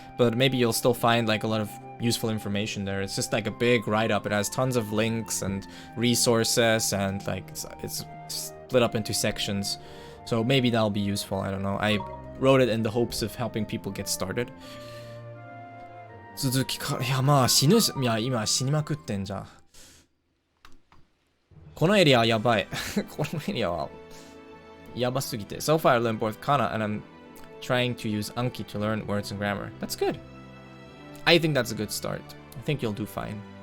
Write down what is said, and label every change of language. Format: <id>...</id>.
<en>But maybe you'll still find like a lot of useful information there. It's just like a big write-up. It has tons of links and resources, and like it's split up into sections. So maybe that'll be useful, I don't know. I wrote it in the hopes of helping people get started.</en> <ja>続きか、いやまあ死ぬし、いや今死にまくってんじゃん。このエリアやばい。このエリアはやばすぎて。</ja> <en>So far I learned both kana and I'm trying to use Anki to learn words and grammar. That's good. I think that's a good start. I think you'll do fine.</en>